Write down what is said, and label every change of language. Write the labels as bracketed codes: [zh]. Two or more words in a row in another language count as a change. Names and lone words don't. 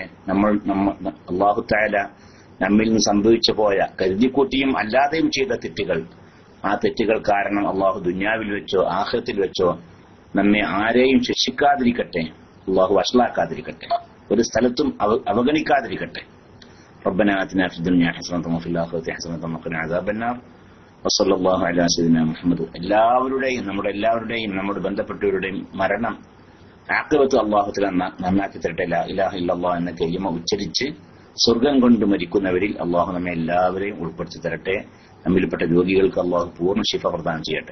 [ar] الله تعالى [ml] നമ്മിൽ നിന്ന് സംഭവിച്ചു പോയ കരുതിക്കൂട്ടിയും അല്ലാതെയും ചെയ്ത തെറ്റുകൾ, ആ തെറ്റുകൾ കാരണം അള്ളാഹു ദുനിയാവിൽ വെച്ചോ ആഖിറത്തിൽ വെച്ചോ നമ്മെ ആരെയും ശിക്ഷിക്കാതിരിക്കട്ടെ. അള്ളാഹു വഷളാക്കാതിരിക്കട്ടെ. ഒരു സ്ഥലത്തും അവഗണിക്കാതിരിക്കട്ടെ. [ar] ربنا آتنا في الدنيا حسنة وفي الآخرة حسنة وقنا عذاب النار وصلى الله على سيدنا محمد. [ml] എല്ലാവരുടെയും നമ്മുടെ ബന്ധപ്പെട്ടവരുടെയും മരണം ആഖിറത്ത് [ar] الله تعالى [ml] നന്നാക്കി തരട്ടെ. [ar] لا إله إلا الله [ml] എന്ന കലിമ ഉച്ചരിച്ച് സ്വർഗം കൊണ്ട് മരിക്കുന്നവരിൽ അള്ളാഹു നമ്മെ എല്ലാവരെയും ഉൾപ്പെടുത്തി തരട്ടെ. നമ്മിൽപ്പെട്ട രോഗികൾക്ക് അള്ളാഹു പൂർണ്ണ ശിഫ പ്രദാനം ചെയ്യട്ടെ.